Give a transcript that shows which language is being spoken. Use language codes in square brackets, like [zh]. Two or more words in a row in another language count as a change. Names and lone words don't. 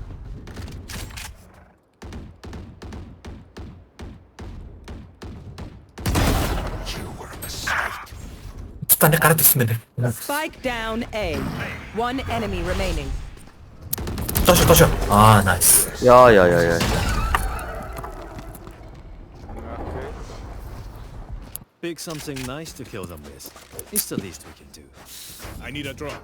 [en] You were a mistake. [mn] Станы гараад ирсэн байна. [en] Spike down A. One enemy remaining. [ko] 도셔. 아, 나이스. 야야야야. [en] Окей. Pick something nice to kill them with. It's the least we can do. I need a drop.